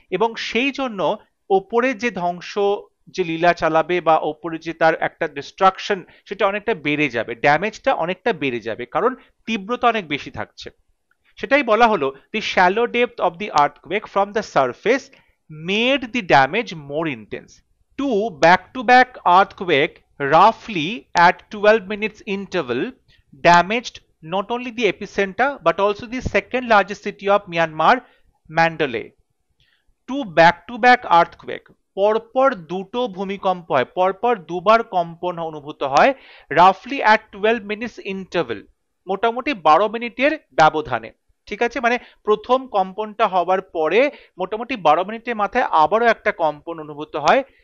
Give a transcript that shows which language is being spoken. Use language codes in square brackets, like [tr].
[bn] এবং সেই জন্য ওপরে যে ধ্বংস, যে লীলা চালাবে বা ওপরে যে তার একটা ডিস্ট্রাকশন, সেটা অনেকটা বেড়ে যাবে, ড্যামেজটা অনেকটা বেড়ে যাবে, কারণ তীব্রতা অনেক বেশি থাকছে। সেটাই বলা হলো, [en] The shallow depth of the earthquake from the surface made the damage more intense. Two back-to-back earthquake roughly at 12 minutes interval damaged not only the epicenter but also the second largest city of Myanmar, Mandalay. Two back-to-back earthquake, [bn] পরপর দুটো ভূমিকম্প হয়, পরপর দুবার কম্পন অনুভূত হয়, [en] রাফলি at 12 minutes interval, [bn] মোটামুটি 12 মিনিটের ব্যবধানে, ঠিক আছে। মানে প্রথম কম্পনটা হওয়ার পরে মোটামুটি 12 মিনিটের মাথায় আবারও একটা কম্পন অনুভূত হয়।